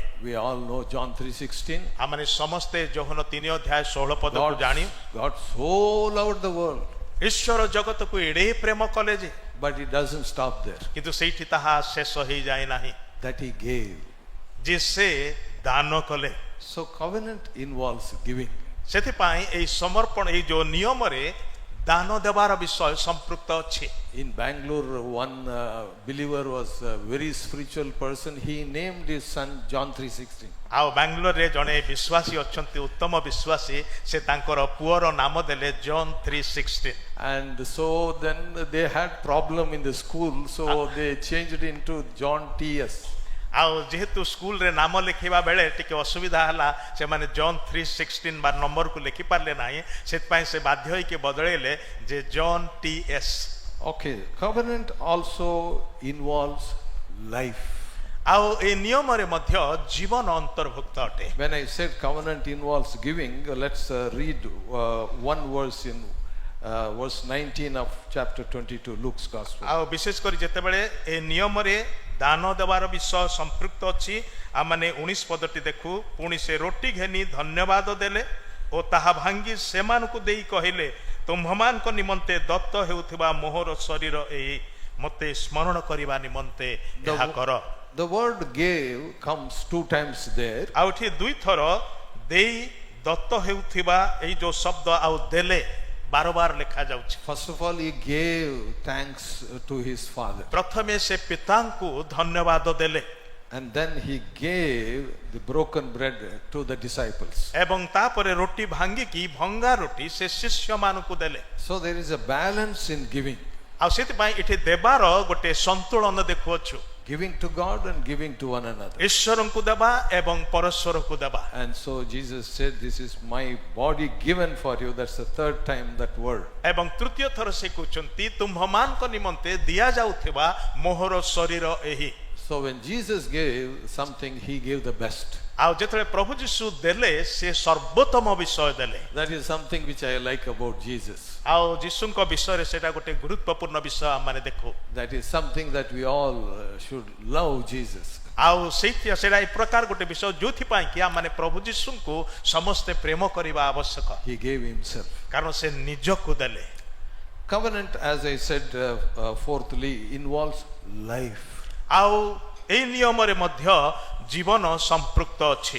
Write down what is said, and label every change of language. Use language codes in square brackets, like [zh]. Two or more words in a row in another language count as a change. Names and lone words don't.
[en] We all know John 3:16. [or] ଆମେ ସମସ୍ତେ ଯୋହନ 3 ଅଧ୍ୟାୟ 16 ପଦକୁ ଜାଣି [en] God so loved the world, [or] ଈଶ୍ୱର ଜଗତକୁ ଏଡ଼େ ପ୍ରେମ କଲେ ଯେ, [en] but it doesn't stop there. [or] କିନ୍ତୁ ସେଇଠି ତାହା ଶେଷ ହେଇଯାଏ ନାହିଁ [en] That he gave. [or] ଯେ ସେ ଦାନ କଲେ। [en] So covenant involves giving. [or] ସେଥିପାଇଁ ଏହି ସମର୍ପଣ ଏଇ ଯୋଉ ନିୟମରେ ଦାନ ଦେବାର ବିଷୟ ସମ୍ପୃକ୍ତ ଅଛି। [en] In Bangalore, one believer was a very spiritual person. He named his son John 3:16. [or] ଆଉ ବାଙ୍ଗାଲୋରରେ ଜଣେ ବିଶ୍ୱାସୀ ଅଛନ୍ତି, ଉତ୍ତମ ବିଶ୍ୱାସୀ, ସେ ତାଙ୍କର ପୁଅର ନାମ ଦେଲେ ଜନ୍ 3:16। [en] And so then they had problem in the school, so they changed it into John TS. [or] ଆଉ ଯେହେତୁ ସ୍କୁଲରେ ନାମ ଲେଖିବା ବେଳେ ଟିକେ ଅସୁବିଧା ହେଲା, ସେମାନେ ଜନ୍ 3:16 ବା ନମ୍ବରକୁ ଲେଖି ପାରିଲେ ନାହିଁ, ସେଥିପାଇଁ ସେ ବାଧ୍ୟ ହୋଇକି ବଦଳେଇଲେ ଯେ ଜନ୍ TS। [en] Okay, covenant also involves life. [or] ଆଉ ଏ ନିୟମରେ ମଧ୍ୟ ଜୀବନ ଅନ୍ତର୍ଭୁକ୍ତ ଅଟେ। [en] When I said covenant involves giving, let's read one verse in verse 19 of chapter 22, Luke's Gospel. [or] ଆଉ ବିଶେଷ କରି ଯେତେବେଳେ ଏ ନିୟମରେ ଦାନ ଦେବାର ବିଷୟ ସମ୍ପୃକ୍ତ ଅଛି, ଆମମାନେ 19 ପଦଟି ଦେଖୁ। ପୁଣି ସେ ରୋଟି ଘେନି ଧନ୍ୟବାଦ ଦେଲେ ଓ ତାହା ଭାଙ୍ଗି ସେମାନଙ୍କୁ ଦେଇ କହିଲେ, ତୁମ୍ଭମାନଙ୍କ ନିମନ୍ତେ ଦତ୍ତ ହେଉଥିବା ମୋହର ଶରୀର ଏହି, ମୋତେ ସ୍ମରଣ କରିବା ନିମନ୍ତେ ଏହା କର। [en] The word gave comes 2 times there. [or] ଆଉ ଏଠି 2 ଥର ଦେଇ ଦତ୍ତ ହେଉଥିବା ଏଇ ଯୋଉ ଶବ୍ଦ ଆଉ ଦେଲେ ବାରବାର ଲେଖା ଯାଉଛି। [en] First of all, he gave thanks to his father. [or] ପ୍ରଥମେ ସେ ପିତାଙ୍କୁ ଧନ୍ୟବାଦ ଦେଲେ [en] And then he gave the broken bread to the disciples. [or] ଏବଂ ତାପରେ ରୋଟି ଭାଙ୍ଗିକି ଭଙ୍ଗା ରୋଟି ସେ ଶିଷ୍ୟମାନଙ୍କୁ ଦେଲେ। [en] So there is a balance in giving. [or] ଆଉ ସେଥିପାଇଁ ଏଠି ଦେବାର ଗୋଟେ ସନ୍ତୁଳନ ଦେଖୁଅଛୁ। [en] Giving to God and giving to one another. [or] ଈଶ୍ୱରଙ୍କୁ ଦେବା ଏବଂ ପରସ୍ପରକୁ ଦେବା। [en] And so Jesus said, this is my body given for you. That's the 3rd time that word. [or] ଏବଂ ତୃତୀୟ ଥର ସେ କହୁଛନ୍ତି, ତୁମ୍ଭମାନଙ୍କ ନିମନ୍ତେ ଦିଆଯାଉଥିବା ମୋହର ଶରୀର ଏହି। [en] So when Jesus gave something, he gave the best. [or] ଆଉ ଯେତେବେଳେ ପ୍ରଭୁ ଯୀଶୁ ଦେଲେ, ସେ ସର୍ବୋତ୍ତମ ବିଷୟ ଦେଲେ। [en] That is something which I like about Jesus. [or] ଆଉ ଯୀଶୁଙ୍କ ବିଷୟରେ ସେଟା ଗୋଟେ ଗୁରୁତ୍ୱପୂର୍ଣ୍ଣ ବିଷୟ ଆମେ ଦେଖୁ। [en] That is something that we all should love Jesus. [or] ଆଉ ସେଇଟା ଏ ପ୍ରକାର ଗୋଟେ ବିଷୟ ଯୋଉଥିପାଇଁ କି ଆମେ ପ୍ରଭୁ ଯୀଶୁଙ୍କୁ ସମସ୍ତେ ପ୍ରେମ କରିବା ଆବଶ୍ୟକ। [en] He gave himself. [or] କାରଣ ସେ ନିଜକୁ ଦେଲେ। [en] Covenant, as I said, fourthly, involves life. [or] ଆଉ ଏଇ ନିୟମରେ ମଧ୍ୟ ଜୀବନ ସମ୍ପୃକ୍ତ ଅଛି।